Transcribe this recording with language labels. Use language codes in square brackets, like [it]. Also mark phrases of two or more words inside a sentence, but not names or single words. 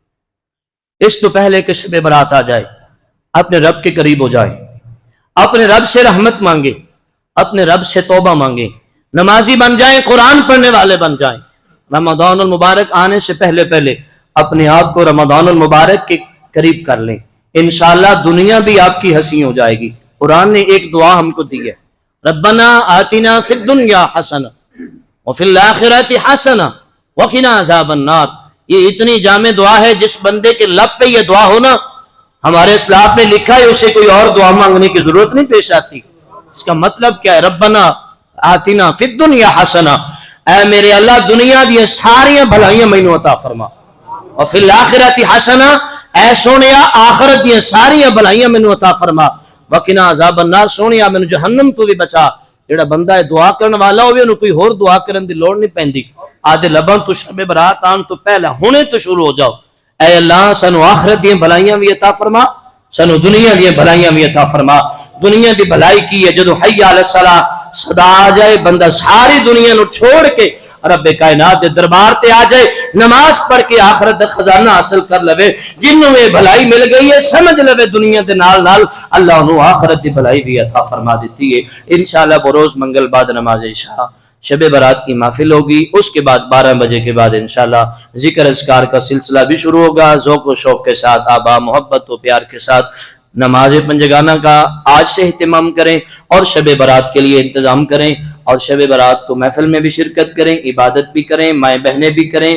[ur] اس تو پہلے کہ شب برات آ جائے اپنے رب کے قریب ہو جائے، اپنے رب سے رحمت مانگے، اپنے رب سے توبہ مانگے، نمازی بن جائیں، قرآن پڑھنے والے بن جائیں۔ رمضان المبارک آنے سے پہلے پہلے اپنے آپ کو رمضان المبارک کے قریب کر لیں، انشاءاللہ دنیا بھی آپ کی ہنسی ہو جائے گی۔ قرآن نے ایک دعا ہم کو دی ہے، [ar] ربنا آتنا فی الدنیا حسنہ وفی الآخرۃ حسنہ وقنا عذاب النار۔ [ur] یہ اتنی جامع دعا ہے، جس بندے کے لب پہ یہ دعا ہونا، ہمارے اسلاف نے لکھا ہے اسے کوئی اور دعا مانگنے کی ضرورت نہیں پیش آتی۔ اس کا مطلب کیا ہے؟ [ar] ربنا آتنا فی الدنیا حسنہ، [pa] اے میرے اللہ دنیا دی ساری بھلائیاں مینوں عطا فرما، اور [ar] فی الآخرۃ حسنہ، [pa] اے سونیا آخرت دی ساری بھلائیاں مینوں عطا فرما، [ar] وقنا عذاب النار، [pa] سونیا مینوں جہنم تو بھی بچا۔ جڑا بندہ ہے دعا کرن والا ہوے انہوں کوئی ہور دعا کرن دی لوڑ نہیں پیندی، آدھے لباں تو شب برات آن تو پہلا ہونے تو شروع ہو جاؤ، اے اللہ سانو آخرت دی بھلائیاں بھی عطا فرما، سانو دنیا دی بھلائیاں بھی عطا فرما۔ دنیا دی بھلائی کی ہے جدو [ar] حی علی الصلاۃ [pa] صدا آ جائے، بندہ ساری دنیا نو چھوڑ کے رب کائنات دے دربار تے آ جائے، نماز پڑھ کے آخرت دا خزانہ حاصل کر لوے۔ جنوں یہ بھلائی مل گئی ہے سمجھ لوے دنیا دے نال نال اللہ انہوں آخرت دی بھلائی بھی عطا فرما دیتی ہے۔ [ur] انشاءاللہ بروز منگل بعد نماز عشاء شب برات کی محفل ہوگی، اس کے بعد 12 بجے کے بعد انشاءاللہ ذکر اذکار کا سلسلہ بھی شروع ہوگا، ذوق و شوق کے ساتھ، آبا محبت و پیار کے ساتھ نماز پنجگانہ کا آج سے اہتمام کریں اور شب برات کے لیے انتظام کریں، اور شب برات کو محفل میں بھی شرکت کریں، عبادت بھی کریں، مائیں بہنیں بھی کریں۔